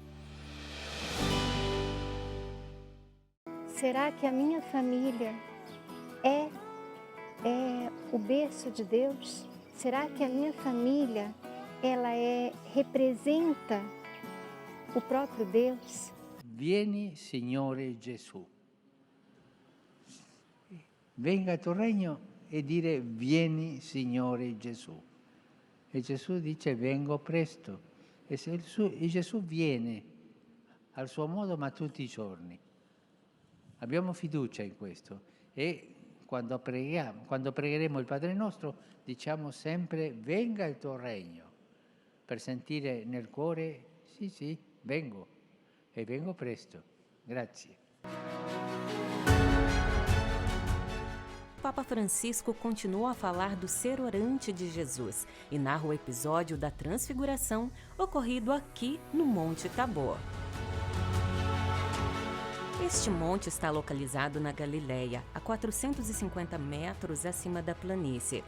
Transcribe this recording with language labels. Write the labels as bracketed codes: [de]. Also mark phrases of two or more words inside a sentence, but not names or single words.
[pt] Será que a minha família é o berço de Deus? Será que a minha família representa o próprio Deus? [it] Vieni, Signore Gesù. Venga il tuo regno e dire vieni, Signore Gesù. E Gesù dice vengo presto. E Gesù viene al suo modo ma tutti i giorni. Abbiamo fiducia in questo e quando pregheremo il Padre nostro diciamo sempre venga il tuo regno, per sentire nel cuore sì, vengo e vengo presto. Grazie. [pt] Papa Francisco continua a falar do ser orante de Jesus e narra o episódio da Transfiguração ocorrido aqui no Monte Tabor. Este monte está localizado na Galileia, a 450 metros acima da planície.